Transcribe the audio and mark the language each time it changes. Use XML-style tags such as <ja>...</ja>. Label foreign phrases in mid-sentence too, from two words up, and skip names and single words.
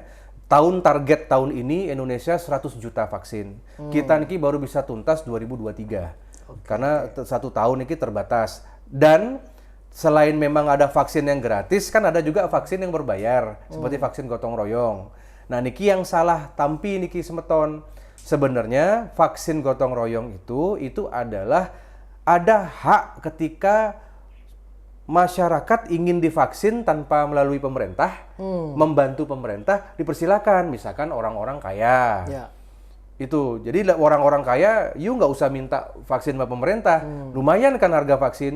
<id>Target tahun ini Indonesia 100 juta vaksin. Kita niki baru bisa tuntas 2023. Karena 1 tahun niki terbatas. Dan selain memang ada vaksin yang gratis, kan ada juga vaksin yang berbayar, seperti vaksin gotong royong. Nah, niki yang salah tampi niki semeton. Sebenarnya vaksin gotong royong itu adalah ada hak ketika masyarakat ingin divaksin tanpa melalui pemerintah, membantu pemerintah, dipersilakan. Misalkan orang-orang kaya. Ya. Itu, jadi orang-orang kaya, you nggak usah minta vaksin sama pemerintah, lumayan kan harga vaksin.</id>